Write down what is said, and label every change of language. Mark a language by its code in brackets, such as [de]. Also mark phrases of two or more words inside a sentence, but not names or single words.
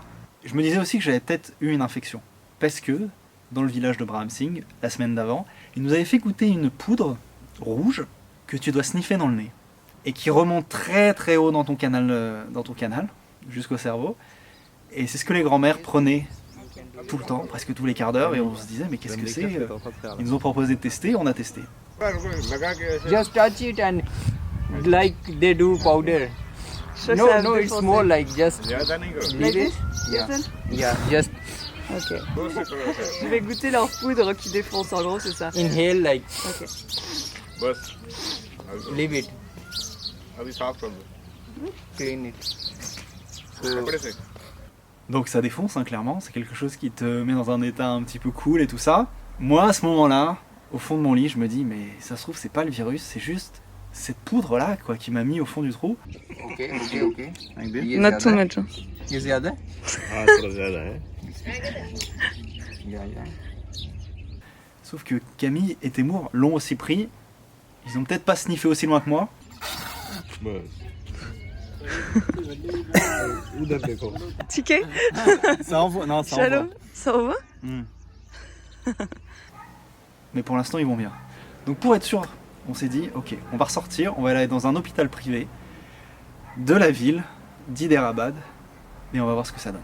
[fr] Je me disais aussi que j'avais peut-être eu une infection parce que dans le village de Braham Singh, la semaine d'avant, ils nous avaient fait goûter une poudre rouge que tu dois sniffer dans le nez et qui remonte très très haut dans ton canal jusqu'au cerveau. Et c'est ce que les grands-mères prenaient tout le temps, presque tous les quarts d'heure, et on se disait mais qu'est-ce que c'est? Ils nous ont proposé de tester, on a testé. [en] Just touch it and like they do powder. No, it's more like just leave it. Yeah, just Ok. [fr] Je vais goûter leur poudre qui défonce, en gros c'est ça. [en] inhale like. Ok. Leave it. Clean it. So [fr] Donc ça défonce, hein, clairement, c'est quelque chose qui te met dans un état un petit peu cool et tout ça. Moi, à ce moment-là, au fond de mon lit, je me dis, mais ça se trouve, c'est pas le virus, c'est juste cette poudre-là, quoi, qui m'a mis au fond du trou. [en] Ok. Not too much. [hi] ये ज़्यादा है? Ah, थोड़ा ज़्यादा है. [fr] Sauf que Camille et Temour l'ont aussi pris. Ils ont peut-être pas sniffé aussi loin que moi. Ouais. [hi] Uधर देखो. [fr] Ticket? Ça envoie, non, ça Shallow? envoie. Ça va? Mais pour l'instant, ils vont bien. Donc pour être sûr, on s'est dit, ok, on va ressortir, on va aller dans un hôpital privé de la ville d'Hyderabad et on va voir ce que ça donne.